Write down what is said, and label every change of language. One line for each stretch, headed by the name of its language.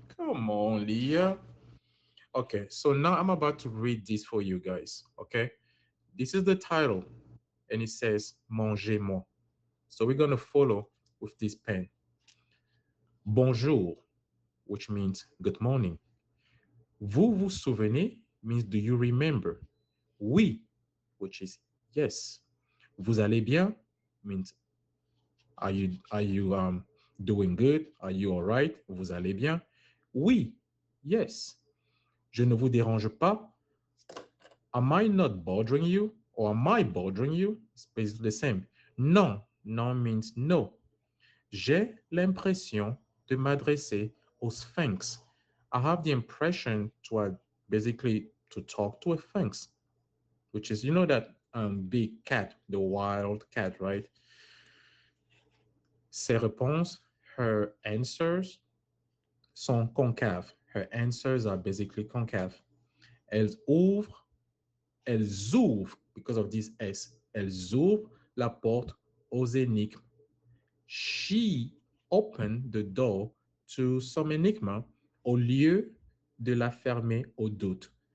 English: Come on, Leah. Okay, so now I'm about to read this for you guys. Okay, this is the title, and it says
French: Mangez-moi.
English: So we're gonna follow with this pen.
French: Bonjour,
English: which means good morning.
French: Vous vous souvenez
English: means do you remember?
French: Oui,
English: which is yes.
French: Vous allez bien
English: means are you doing good? Are you all right? Vous allez bien?
French: Oui,
English: yes.
French: Je ne vous dérange pas.
English: Am I not bothering you? Or am I bothering you? It's basically the same.
French: Non, non
English: means no.
French: J'ai l'impression de m'adresser au sphinx.
English: I have the impression to basically to talk to a sphinx, which is that big cat, the wild cat, right?
French: Ses réponses,
English: her answers
French: sont concaves.
English: Her answers are basically concave.
French: Elles ouvrent, elles ouvrent,
English: because of this S,
French: elles ouvrent la porte aux énigmes.
English: She opened the door to some enigma
French: au lieu de la fermer au doute.